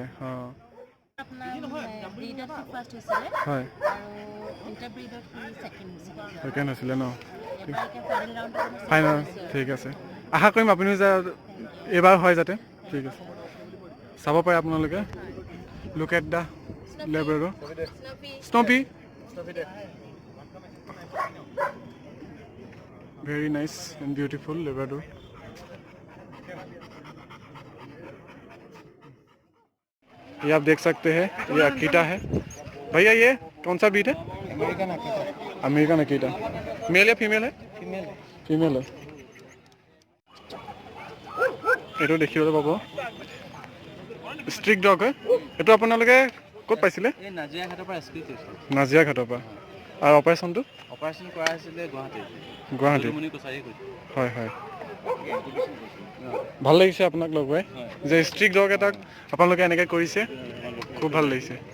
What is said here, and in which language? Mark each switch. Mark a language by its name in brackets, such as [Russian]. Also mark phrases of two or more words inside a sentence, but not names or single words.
[Assamese] অঁ, হয়, ছেকেণ্ড হৈছিলে ন? ফাইনেল, ঠিক আছে। আশা কৰিম আপুনিও যে এইবাৰ হয় যাতে। ঠিক আছে, চাব পাৰে আপোনালোকে। [English] look at the Labrador Snoopy. very nice and beautiful Labrador. [Hindi] ये आप देख सकते हैं, ये अकीटा है। भैया ये कौन सा बीट है? [English] American Akita. American Akita [Hindi] मेल या फीमेल है? फीमेल है। फीमेल है। [Assamese] এইটো দেখিবলৈ পাব, [English] stray dog [Assamese] হয়। এইটো আপোনালোকে ক'ত পাইছিলে? এই নাজিৰা ঘাটৰ পৰা ৰেস্কিউ কৰিছিল। নাজিৰা ঘাটৰ পৰা। আৰু অপাৰেশ্যনটো? অপাৰেশ্যন কৰা হৈছিলে গুৱাহাটীত। গুৱাহাটী। হয় হয়, ভাল লাগিছে আপোনাক লগ পাই, যে [English] stray dog [Assamese] এটাক আপোনালোকে এনেকৈ কৰিছে, খুব ভাল লাগিছে।